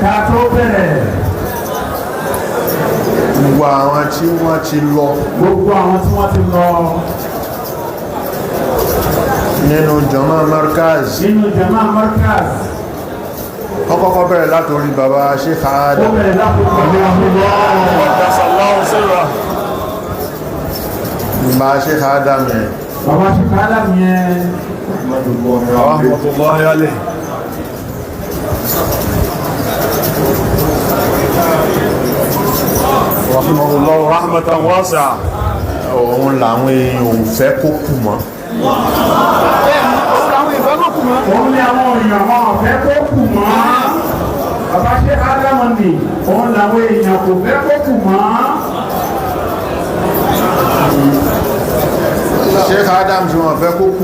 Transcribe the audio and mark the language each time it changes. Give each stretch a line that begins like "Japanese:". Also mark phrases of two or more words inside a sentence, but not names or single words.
Yoruba: gbogbo àwọn tí wọ́n ti lọ nínú
Arabic: جماعة مركز
Yoruba: ọkọ̀kọ́ bẹ̀rẹ̀ látorí bàbá Sheikh Adam bàbá Sheikh Adam yẹn
Arabic: رحمة الله عليه رحمه الله رحمة واسعة.
Yoruba: òun làwọn èèyàn ò fẹ́ kó kù mọ́ òun ni àwọn èèyàn wọn ọ̀fẹ́ kó kù mọ́ bàbá Sheikh Adam ni òun làwọn èèyàn kò fẹ́ kó kù mọ́. Sheikh Adam tí wọ́n fẹ́ kó kù